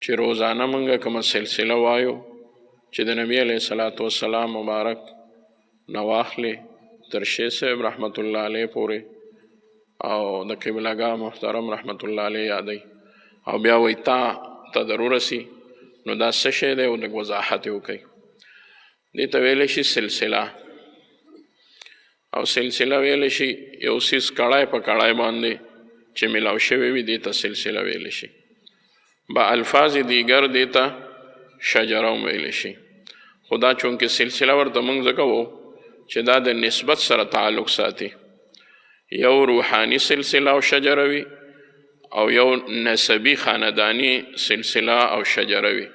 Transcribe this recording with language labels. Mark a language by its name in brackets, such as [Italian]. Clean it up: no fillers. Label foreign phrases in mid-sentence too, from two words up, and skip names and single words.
[Pashto] چې روزانه موږ کومه سلسله وایو چې د نبی [Arabic] علیه الصلاة والسلام [Pashto] مبارک نه واخلې تر شیخ صاحب [Arabic] رحمت الله علیه [Pashto] پورې او د قبلهګاه محترم [Arabic] رحمت الله علیه [Pashto] یادوي او بیا وایي تا ته ضرور رسي نو دا څه شی دی او لږ وضاحت یې وکوي. دې ته ویلی شي سلسله او سلسله ویلی شي یو څیز کړای په کړای باندې چې ملاو شوی وي دې ته سلسله ویلی شي. [Persian] با الفاظ دیگر [Pashto] دې ته شجره هم ویلی شي. خو دا چونکې سلسله ورته موږ ځکه وو چې دا د نسبت سره تعلق ساتي، یو روحاني سلسله او شجره وي او یو نسبی خاندانی سلسله او شجره وي.